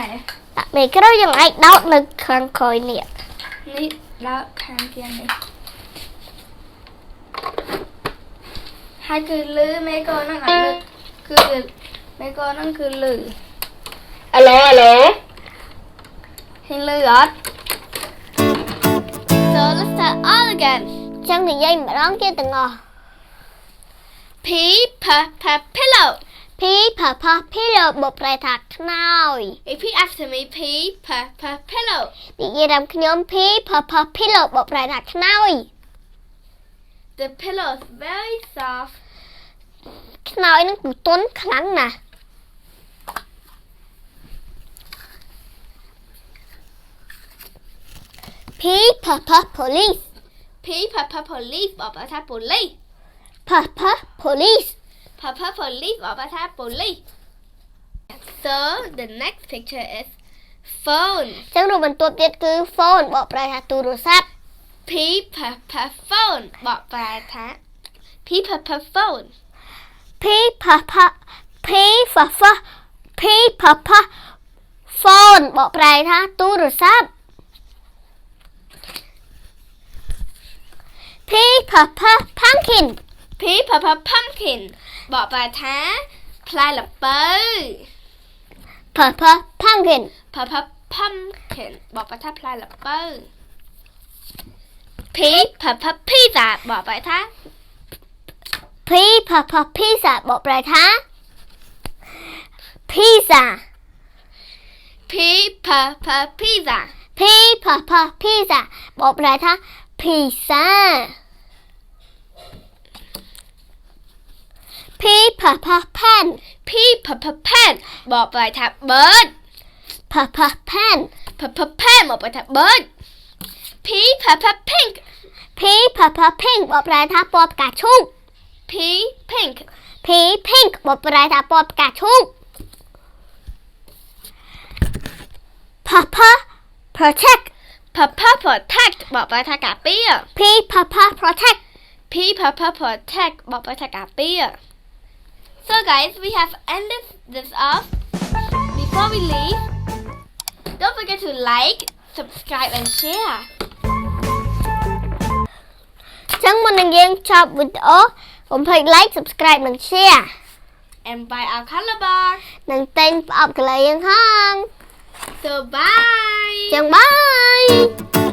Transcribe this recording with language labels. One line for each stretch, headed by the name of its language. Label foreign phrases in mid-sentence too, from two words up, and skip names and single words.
Khmer: ដាក់មេក្រូយើងអាចដោតនៅខាងក្រោយនេះ នេះដោតខាងជាងនេះហើយគឺលឺមេកូហ្នឹងអត់លឺគឺមេកូហ្នឹងគឺលឺ អាឡូ ហ៊ានលឺអត់
English: So let's start all again
Khmer: ចឹងនិយាយម្ដងទៀតទាំងអស់
English: P P P pillow P P P pillow
Khmer: បកប្រែថាខ្នើយ
English: Repeat after me P P P pillow
Khmer: និយាយតាមខ្ញុំ
English: P P P pillow
Khmer: បកប្រែថាខ្នើយ
English: The pillow is very soft
Khmer: ខ្នើយនឹងគឺទន់ខ្លាំងណាស់
English: P P P police P P P police
Khmer: បកប្រែថា
English: police P P police P P police
Khmer: បកប្រែថា
English: police So the next picture is phone
Khmer: ចឹងរូបបន្ទាប់ទៀតគឺ phone បកប្រែថាទូរស័ព្ទ
English: P P P phone
Khmer: បកប្រែថា
English: P P P phone P P P P P P P P phone
Khmer: បកប្រែថាទូរស័ព្ទ
English: P P P pumpkin P P P pumpkin
Khmer: បកប្រែថាផ្លែល្ពៅ
English: P P pumpkin P P pumpkin
Khmer: បកប្រែថាផ្លែល្ពៅ
English: P P P pizza
Khmer: បកប្រែថា
English: P P P pizza
Khmer: បកប្រែថា
English: pizza P P P pizza P P P pizza
Khmer: បកប្រែថា
English: pizza P P P pen P P P pen
Khmer: បកប្រែថា
English: bird P P pen P P pen
Khmer: បកប្រែថា
English: bird P P P pink P P P pink
Khmer: បកប្រែថាពណ៌ផ្កាឈូក
English: P pink P pink
Khmer: បកប្រែថាពណ៌ផ្កាឈូក
English: P P protect P P protect
Khmer: បកប្រែថាការពារ
English: P P P protect P P protect
Khmer: បបប្រការពារ
English: So guys, we have ended this off. Before we leave, don't forget to like, subscribe and share.
Khmer: ចឹងមុននឹងយើងចប់វីដេអូកុំភ្លេច
English: like subscribe
Khmer: និង share
English: And buy our color bar.
Khmer: និងទិញប្រអប់កន្លែងយើងផង
English: So bye.
Khmer: ចឹង bye